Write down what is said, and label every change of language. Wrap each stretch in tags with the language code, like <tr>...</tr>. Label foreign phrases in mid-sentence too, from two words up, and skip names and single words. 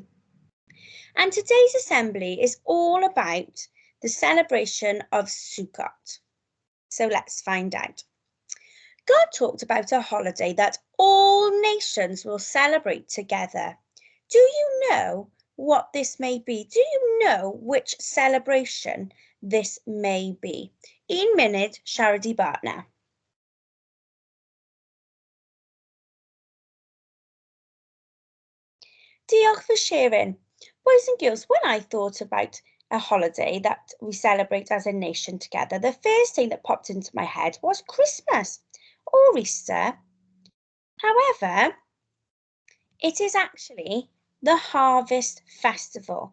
<en>And today's assembly is all about the celebration of Sukkot. So let's find out. God talked about a holiday that all nations will celebrate together. Do you know what this may be? Do you know which celebration this may be?</en> <cy>Un munud siarad I bartner.</cy> <en>Diolch for sharing. Boys and girls, when I thought about a holiday that we celebrate as a nation together, the first thing that popped into my head was Christmas or Easter. However, it is actually the Harvest Festival.</en>